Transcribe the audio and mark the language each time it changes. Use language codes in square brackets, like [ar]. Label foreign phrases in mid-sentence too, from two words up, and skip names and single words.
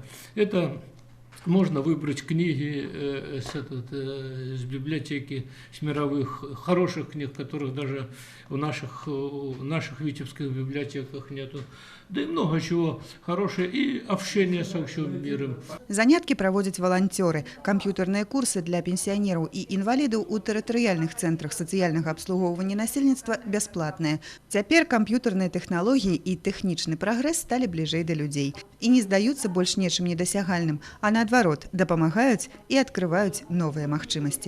[ru] Это можно выбрать книги с библиотеки, с мировых, хороших книг, которых даже в наших витебских библиотеках нету. Да и много чего хорошего, и общение со всем миром. [be] Заняткі праводзяць валанцёры. Камп'ютэрныя курсы для пенсіянераў і інвалідаў у тэрытарыяльных цэнтрах сацыяльнага абслугоўвання насельніцтва бясплатныя. Цяпер камп'ютэрныя тэхналогіі і тэхнічны прагрэс сталі бліжэй да людзей. І не здаюцца больш нечым недасягальным, а наадварот, дапамагаюць і адкрываюць новыя магчымасці.